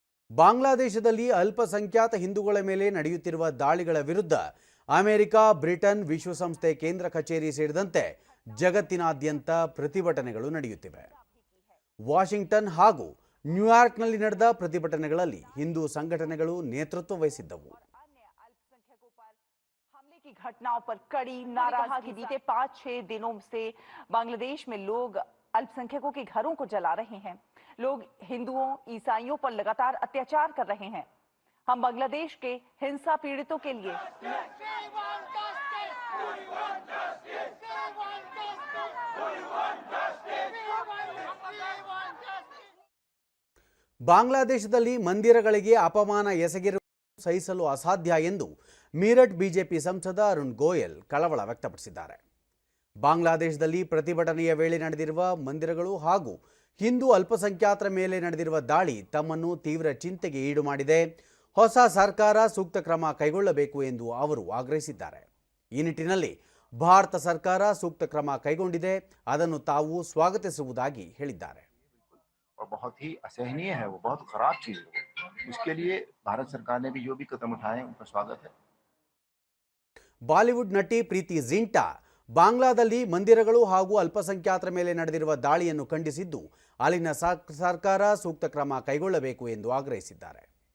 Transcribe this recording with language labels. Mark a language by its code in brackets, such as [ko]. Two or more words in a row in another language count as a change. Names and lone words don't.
[kn] ಬಾಂಗ್ಲಾದೇಶದಲ್ಲಿ ಅಲ್ಪಸಂಖ್ಯಾತ ಹಿಂದೂಗಳ ಮೇಲೆ ನಡೆಯುತ್ತಿರುವ ದಾಳಿಗಳ ವಿರುದ್ಧ ಅಮೆರಿಕ, ಬ್ರಿಟನ್, ವಿಶ್ವಸಂಸ್ಥೆ ಕೇಂದ್ರ ಕಚೇರಿ ಸೇರಿದಂತೆ ಜಗತ್ತಿನಾದ್ಯಂತ ಪ್ರತಿಭಟನೆಗಳು ನಡೆಯುತ್ತಿವೆ. ವಾಷಿಂಗ್ಟನ್ ಹಾಗೂ ನ್ಯೂಯಾರ್ಕ್ನಲ್ಲಿ ನಡೆದ ಪ್ರತಿಭಟನೆಗಳಲ್ಲಿ ಹಿಂದೂ ಸಂಘಟನೆಗಳು ನೇತೃತ್ವ ವಹಿಸಿದ್ದವು. [hi] की घटनाओं पर कड़ी नाराजगी बीते 5-6 दिनों से बांग्लादेश में लोग अल्पसंख्यकों के घरों को जला रहे हैं. लोग हिंदुओं, ईसाइयों पर लगातार अत्याचार कर रहे हैं. हम बांग्लादेश के हिंसा पीड़ितों के लिए [kn] ಬಾಂಗ್ಲಾದೇಶದಲ್ಲಿ ಮಂದಿರಗಳಿಗೆ ಅಪಮಾನ ಎಸಗಿರುವುದು ಸಹಿಸಲು ಅಸಾಧ್ಯ ಎಂದು ಮೀರಟ್ ಬಿಜೆಪಿ ಸಂಸದ ಅರುಣ್ ಗೋಯಲ್ ಕಳವಳ ವ್ಯಕ್ತಪಡಿಸಿದ್ದಾರೆ. ಬಾಂಗ್ಲಾದೇಶದಲ್ಲಿ ಪ್ರತಿಭಟನೆಯ ವೇಳೆ ನಡೆದಿರುವ ಮಂದಿರಗಳು ಹಾಗೂ ಹಿಂದೂ ಅಲ್ಪಸಂಖ್ಯಾತರ ಮೇಲೆ ನಡೆದಿರುವ ದಾಳಿ ತಮ್ಮನ್ನು ತೀವ್ರ ಚಿಂತೆಗೆ ಈಡು ಮಾಡಿದೆ. ಹೊಸ ಸರ್ಕಾರ ಸೂಕ್ತ ಕ್ರಮ ಕೈಗೊಳ್ಳಬೇಕು ಎಂದು ಅವರು ಆಗ್ರಹಿಸಿದ್ದಾರೆ. ಈ ನಿಟ್ಟಿನಲ್ಲಿ ಭಾರತ ಸರ್ಕಾರ ಸೂಕ್ತ ಕ್ರಮ ಕೈಗೊಂಡಿದೆ, ಅದನ್ನು ತಾವು ಸ್ವಾಗತಿಸುವುದಾಗಿ ಹೇಳಿದ್ದಾರೆ. [hi] बहुत ही असहनीय है, वो बहुत खराब चीज है. उसके लिए भारत सरकार ने भी जो भी कदम उठाए उनका स्वागत है. [kn] ಬಾಲಿವುಡ್ ನಟಿ ಪ್ರೀತಿ ಜಿಂಟಾ ಬಾಂಗ್ಲಾದಲ್ಲಿ ಮಂದಿರಗಳು ಹಾಗೂ ಅಲ್ಪಸಂಖ್ಯಾತರ ಮೇಲೆ ನಡೆದಿರುವ ದಾಳಿಯನ್ನು ಖಂಡಿಸಿದ್ದು ಅಲ್ಲಿನ ಸರ್ಕಾರ ಸೂಕ್ತ ಕ್ರಮ ಕೈಗೊಳ್ಳಬೇಕು ಎಂದು ಆಗ್ರಹಿಸಿದ್ದಾರೆ.